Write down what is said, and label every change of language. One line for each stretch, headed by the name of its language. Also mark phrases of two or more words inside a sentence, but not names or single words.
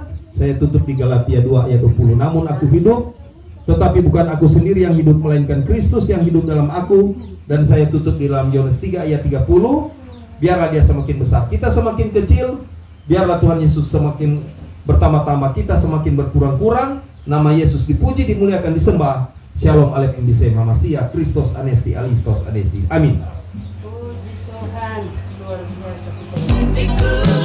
Indonesian: Saya tutup di Galatia 2 ayat 20. Namun aku hidup, tetapi bukan aku sendiri yang hidup, melainkan Kristus yang hidup dalam aku. Dan saya tutup di dalam Yohanes 3 ayat 30. Biarlah dia semakin besar, kita semakin kecil. Biarlah Tuhan Yesus semakin bertambah-tambah, kita semakin berkurang-kurang. Nama Yesus dipuji, dimuliakan, disembah. Shalom Aleichem Bisema Masia Kristos Anesti Alistos Adesti. Amin. Puji Tuhan, luar biasa.